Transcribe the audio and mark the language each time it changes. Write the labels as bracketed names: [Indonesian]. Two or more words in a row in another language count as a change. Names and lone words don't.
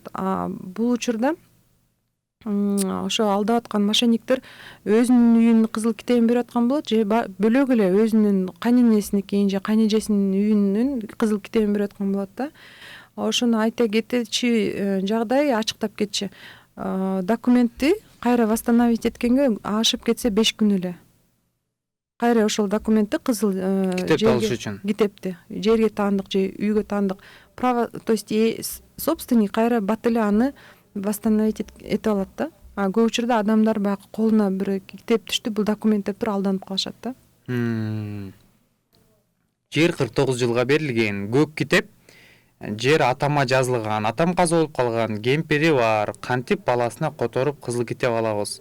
[Kyrgyz] Бул учурда ошо алдап аткан мошенниктер өзүнүн үйүнүн кызыл китебин берип аткан болот, же бөлөк эле өзүнүн кайненесиникин же кайнежесинин үйүнүн кызыл китебин берип аткан болот да. Ошону айта кетечи жагдай, ачыктап кетчи. Документти кайра восстановить эткенге ашып кетсе 5 күн эле. Кайра ошол документти кызыл Китепти алыш үчүн. Китепти жерге таандык же үйгө таандык [Russian] право, то есть собственник [Kyrgyz] кайра бат эле аны восстановить этип алат да. Көп учурда адамдар баягы колуна бир китеп түштү, бул документ деп туруп алданып калышат да. Жер 49 жылга берилген, көк китеп. Жер атама жазылган, атам каза болуп калган, кемпири бар, кантип баласына которуп кызыл китеп алабыз.